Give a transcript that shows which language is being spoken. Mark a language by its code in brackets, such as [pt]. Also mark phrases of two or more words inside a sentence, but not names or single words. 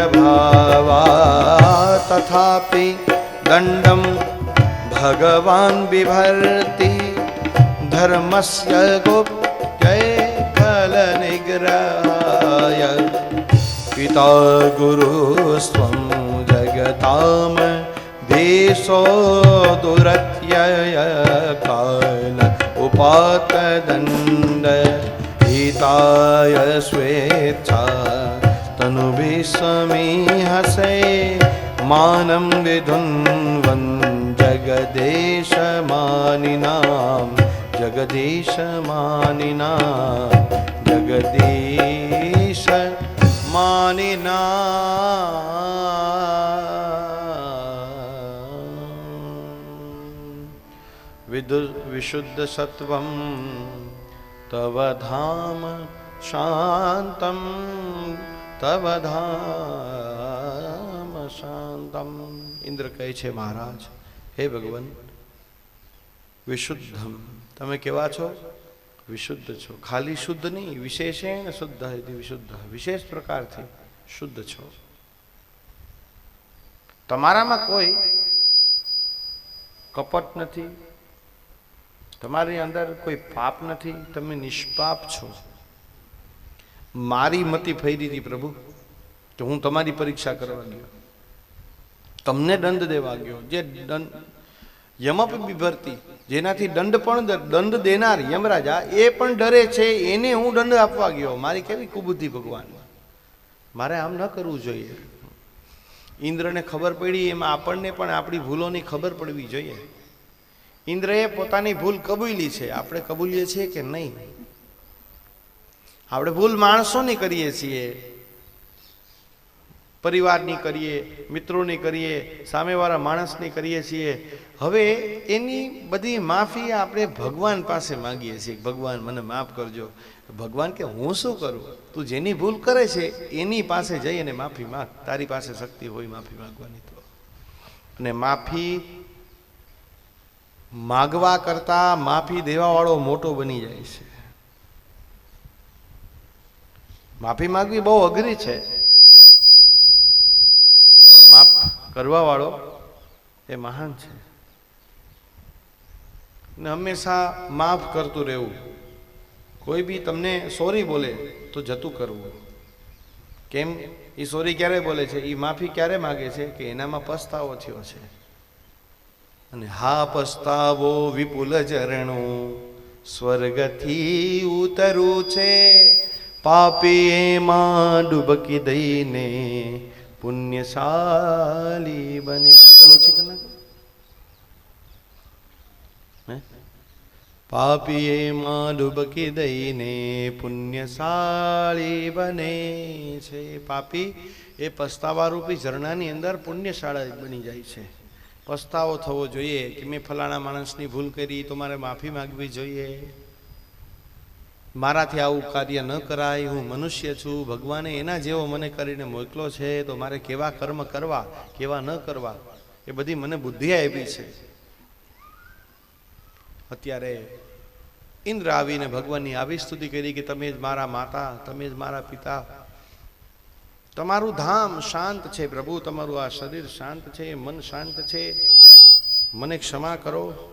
[sa] ભાવા તથાપિ દંડમ ભગવાન બિભર્તિ ધર્મસ્ય ગુપ્તય ફલ નિગ્રહાય પિતા ગુરુ સ્વં જગતામ દેશો દુરત્યય કાલ ઉપાત દંડ હિતાય સ્વેચ્છા તનુભિ સમીહસે मानं विधुन्वन् जगदेशमानिनां जगदीशमानिनां विशुद्ध सत्वं तव धाम शांतं तव धाम शांतम। [gu] ઇંદ્ર કહે છે મહારાજ હે ભગવાન વિશુદ્ધમ તમે કેવા છો વિશુદ્ધ છો, ખાલી શુદ્ધ નહીં વિશેષેણ શુદ્ધ હૈ વિશુદ્ધ વિશેષ પ્રકાર થી શુદ્ધ છો। તમારામાં કોઈ કપટ નહીં, તમારી અંદર કોઈ પાપ નહીં, તમે નિષ્પાપ છો। મારી મતી ફૈરી થી પ્રભુ તો હું તમારી પરીક્ષા કરવા ગયો, તમને દંડ દેવા ગયો। જે દંડ યમપ બિભરતી જેનાથી દંડ દેનાર યમરાજા એ પણ ડરે છે, એને હું દંડ આપવા ગયો। મારી કેવી કુબુદ્ધિ ભગવાન, મારે આમ ન કરવું જોઈએ। ઇંદ્ર ને ખબર પડી એમ આપણને પણ આપણી ભૂલોની ખબર પડવી જોઈએ। ઇંદ્રએ પોતાની ભૂલ કબૂલી છે, આપણે કબૂલીએ છીએ કે નહીં? આપણે ભૂલ માણસોની કરીએ છીએ, પરિવારની કરીએ, મિત્રોની કરીએ, સામેવાળા માણસની કરીએ છીએ। હવે એની બધી માફી આપણે ભગવાન પાસે માંગીએ છીએ, ભગવાન મને માફ કરજો। ભગવાન કે હું શું કરું, તું જેની ભૂલ કરે છે એની પાસે જઈ અને માફી માંગ, તારી પાસે શક્તિ હોય માફી માંગવાની તો। અને માફી માગવા કરતા માફી દેવાવાળો મોટો બની જાય છે। માફી માંગવી બહુ અઘરી હૈ પણ માફ કરવા વાળો એ મહાન હૈ। ને હમેશા માફ કરતું રહેવું। કોઈ ભી તમને સૉરી બોલે તો જતું કરવું। કેમ ઈ સૉરી ક્યારે બોલે છે, ઈ માફી ક્યારે માંગે છે કે એનામાં પછતાવો થયો છે। અને હા પછતાવો વિપુલ ઝરણો સ્વર્ગથી ઉતરું છે, પાપી માં ડુબકી દઈને પુણ્યશાળી બને। બોલો છે કે ના? પાપી માં ડુબકી દઈને પુણ્યશાળી બને છે। પાપી એ પછતાવા રૂપી ઝરણાની અંદર પુણ્યશાળા બની જાય છે। પછતાવો થવો જોઈએ કિ મેં ફલાણા માણસની ભૂલ કરી તો મારે માફી માગવી જોઈએ। મારાથી આવું કાર્ય ન કરાય, હું મનુષ્ય છું, ભગવાને એના જેવો મને કરીને મોકલો છે તો મારે કેવા કર્મ કરવા કેવા ન કરવા એ બધી મને બુદ્ધિ આપી છે। અત્યારે ઇંદ્ર આવીને ભગવાનની આવી સ્તુતિ કરી કિ તમે જ મારા માતા, તમે જ મારા પિતા, તમારું ધામ શાંત છે પ્રભુ, તમારું આ શરીર શાંત છે, મન શાંત છે, મને ક્ષમા કરો।